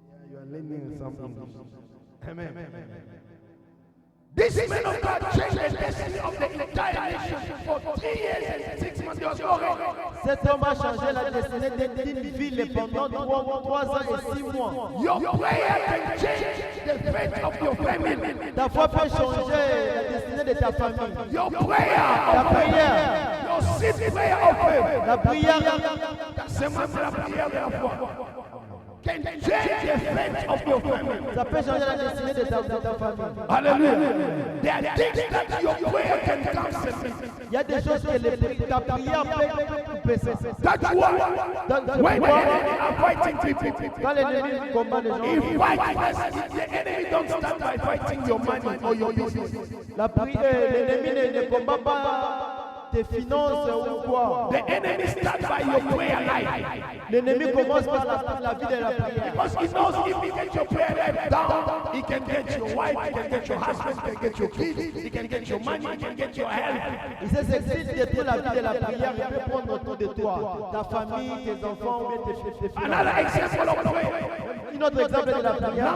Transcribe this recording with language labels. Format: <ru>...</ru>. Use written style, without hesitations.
<en>You are learning something. Amen. This man of God changed the destiny of the entire nation for 3 years and 6 months. There was no rain.</en> <fr>Cet homme a changé la destinée d'une ville pendant 3 ans et 6 mois.</fr> <en>Your prayer can change the fate of your family.</en> <fr>Ta foi peut changer la destinée de ta famille.</fr> <en>Your prayer,</en> <fr>La prière,</fr> <en>your secret prayer of faith,</en> <fr>la prière, c'est même la prière de la foi,</fr> <en>can change the fate of your family.</en> <fr>ça peut changer la destinée de ta famille.</fr> <en>Hallelujah. There are things that your prayer can cancel.</en> <fr>Il y a des choses que ta prière peut couper ça.</fr> <en>That's why when the enemy are fighting people,</en> <fr>Quand l'ennemi combat les</fr> <en>he</en> <fr>gens,</fr> <en>fights us. The enemy don't start by fighting your money or your business.</en> <fr>l'ennemi ne combat pas tes finances ou quoi.</fr> <en>The enemy starts by your prayer life.</en> <fr>L'ennemi commence par la vie de la prière.</fr> <en>Because he knows if he gets your prayer life down, he can get your wife, he can get your husband, he can get your kids, he can get your money, he can get your health.</en> <fr>Il sait que si tu détruis la vie de la prière, il peut prendre autour de toi, ta famille, tes enfants, ou bien tes finances.</fr> <en>Another example of prayer.</en> <fr>Un autre exemple de la prière.</fr>